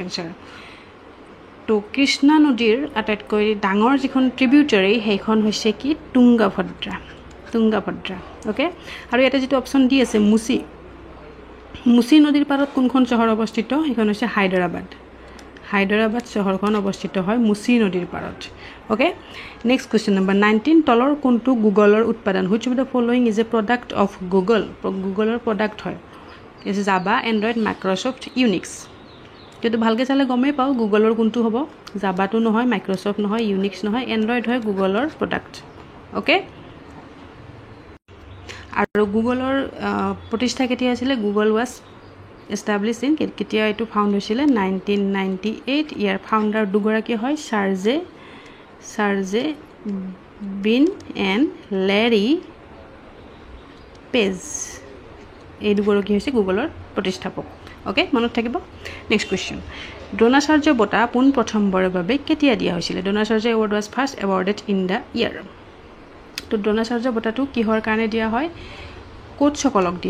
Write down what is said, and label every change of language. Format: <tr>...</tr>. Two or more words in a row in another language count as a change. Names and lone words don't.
<as>আনসাৰ তো কৃষ্ণা নদীৰ আটাইতকৈ ডাঙৰ যিখন ট্ৰিবিউটাৰী সেইখন হৈছে কি তুংগাভদ্ৰা ওকে আৰু এটা যেটো অপচন দি আছে মুচি নদীৰ পাৰত কোনখন চহৰ অৱস্থিত সেইখন হৈছে হায়দৰাবাদ চহৰখন অৱস্থিত হয় মুচি নদীৰ পাৰত ওকে</as> <en>next question number 19</en> <as>তলৰ কোনটো গুগলৰ উৎপাদন</as> <en>which of the following is a product of</en> <as>গুগলৰ প্ৰডাক্ট হয় ইজ জাভা এন্ড্ৰইড মাইক্ৰসফট ইউনিক্স কিন্তু ভালকে চালে গমে পাও গুগলৰ কোনটো হ'ব জাভাটো নহয় মাইক্ৰসফট নহয় ইউনিক্স নহয় এন্ড্ৰইড হয় গুগলৰ প্ৰডাক্ট ওকে আৰু গুগলৰ প্ৰতিষ্ঠা কেতিয়া আছিল গুগল</as> <en>was established in</en> <as>কেতিয়া এটো ফাউন্ড হৈছিল 1998 ইয়াৰ ফাউন্ডাৰ দুগৰাকী হয় চাৰ্জে বিন এণ্ড লেৰী পেজ এই দুগৰাকী হৈছে গুগলৰ প্ৰতিষ্ঠাপক ওকে মনত থাকিব</as> <en>next question</en> <as>দ্ৰোণাচাৰ্য বঁটা পোন প্ৰথমবাৰৰ বাবে কেতিয়া দিয়া হৈছিল দ্ৰোণাচাৰ্য</as> <en>award was first awarded in the year</en> <as>তো দ্ৰোণাচাৰ্য বঁটাটো কিহৰ কাৰণে দিয়া হয় কোচসকলক</as>